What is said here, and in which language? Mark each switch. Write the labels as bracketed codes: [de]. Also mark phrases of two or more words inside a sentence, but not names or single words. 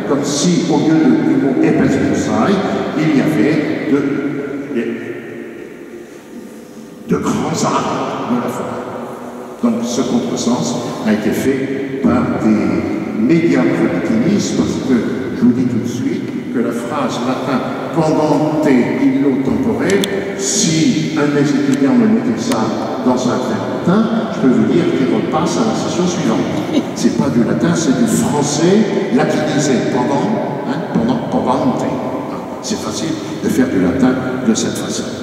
[fr] Comme si, au lieu du mot épaisse broussailles, il y avait de grands arbres de la forêt. Donc ce contresens a été fait par des médiocres latinistes, parce que je vous dis tout de suite que la phrase latin [la] pendante illo tempore, [fr] si un de mes étudiants me mettait ça dans un verbe latin, je peux vous dire qu'il repasse à la session suivante. C'est pas du latin, c'est du français latinisé, pendante. C'est facile de faire du latin de cette façon.